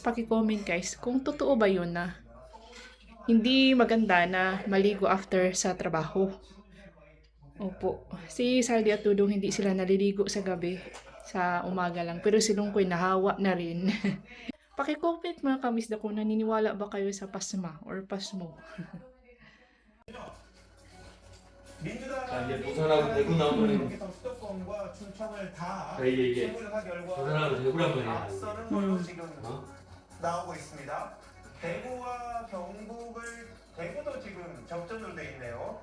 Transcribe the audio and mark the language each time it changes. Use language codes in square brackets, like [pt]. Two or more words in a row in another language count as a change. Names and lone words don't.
[tl] Paki-comment guys kung totoo ba yun na hindi maganda na maligo after sa trabaho. Opo. Si Saldi at Tudong hindi sila naliligo sa gabi, sa umaga lang. Pero si Lungkoy nahawa na rin. Paki-comment mga kabisdak kung naniniwala ba kayo sa pasma or pasmo. [ko] 자, 이제 부산하고 대구 나오면 여기서 수도권과 충청을 다 이게 재무조사 결과 부산하고 대구란 말이야. 앞서는 걸로 지금 나오고 있습니다. 대구와 경북을 대구도 지금 접전으로 돼 있네요.